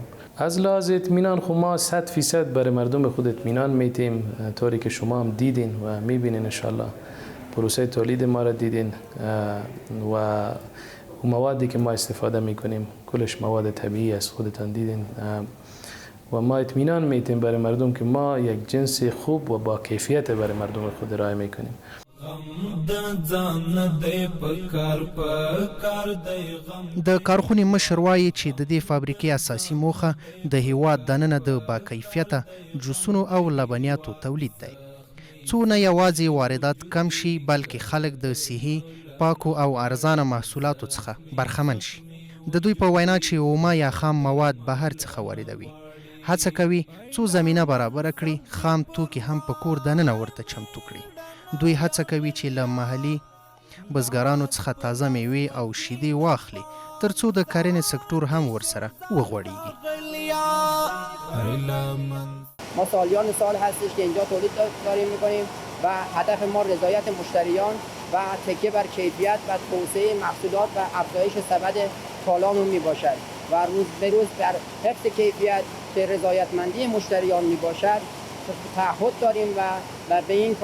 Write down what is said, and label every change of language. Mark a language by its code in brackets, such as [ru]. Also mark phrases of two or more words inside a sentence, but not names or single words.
[fa] از لحاظ اطمینان خو ما 100% برای مردم خود اطمینان میتیم، طوری که شما هم دیدین و میبینین انشالله پروسه تولید ما را دیدین و موادی که ما استفاده میکنیم کلش مواد طبیعی است، خودتان دیدین و ما اطمینان میتیم برای مردم که ما یک جنس خوب و با کیفیت برای مردم خود ارائه میکنیم. [ps] د کارخونې مشر وایي چې د دې فابریکې اساسي موخه د هیواد دننه د باکیفیته جوسونو او لبنیاتو تولید دی، څو نه یوازې واردات کم شي بلکې خلک د صحي، پاکو او ارزانه محصولاتو څخه برخمن شي. د دوی په وینا چې اومه یا خام مواد بهر څخه واردوي، هڅه کوي څو زمینه برابره کړي خام توکي هم په کور دننه ورته چمتو کړي. دوی هڅه کوي چې له محلي بزګرانو څخه تازه میوې او شیدې واخلي ترڅو د کرنې سکتور هم ورسره وغوړیږي. [fa] ما سالیان سال هستش که اینجا تولید داریم میکنیم و هدف ما رضایت مشتریان و تکیه بر کیفیت و توسعه محصولات و افزایش سبد کالامون میباشد. و روز به روز در حفظ کیفیت که رضایتمندی مشتریان می باشد تعهد داریم و به این